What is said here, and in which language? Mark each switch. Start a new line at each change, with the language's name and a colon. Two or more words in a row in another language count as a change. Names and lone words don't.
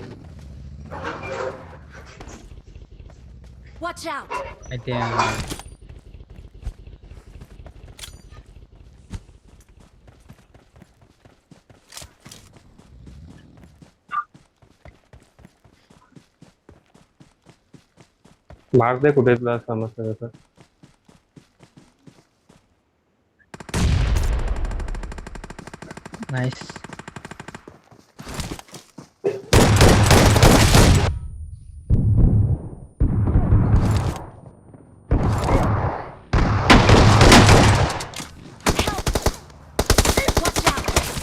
English: Watch out!
Marathi: ते मार्क दे कुठे तुला समजतं तसं. नाईस.
English: Watch out!